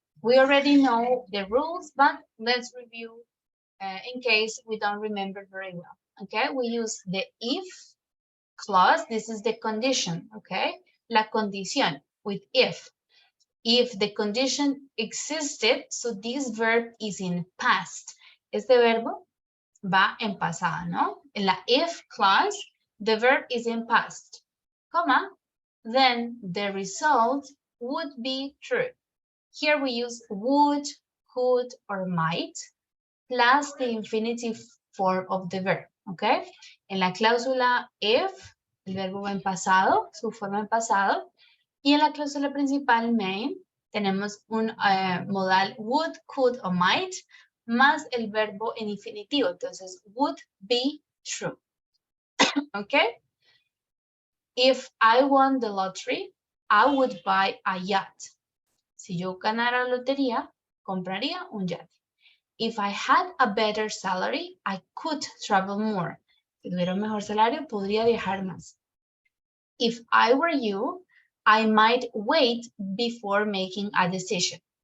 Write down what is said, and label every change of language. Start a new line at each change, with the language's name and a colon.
English: We already know the rules, but let's review in case we don't remember very well, okay? We use the if clause. This is the condition, okay?
Spanish: La condición
English: with if. If the condition existed, so this verb is in past.
Spanish: Este verbo va en pasado, ¿no?
English: En la if clause, the verb is in past, comma, then the result would be true. Here we use would, could, or might, plus the infinitive form of the verb, ¿ok?
Spanish: En la cláusula if, el verbo va en pasado, su forma en pasado, y en la cláusula principal main, tenemos un modal would, could, o might, más el verbo en infinitivo, entonces
English: would be true,
Spanish: ¿ok?
English: If I won the lottery, I would buy a yacht.
Spanish: Si yo ganara la lotería, compraría un yate.
English: If I had a better salary, I could travel more.
Spanish: Si tuviera un mejor salario, podría viajar más.
English: If I were you, I might wait before making a decision.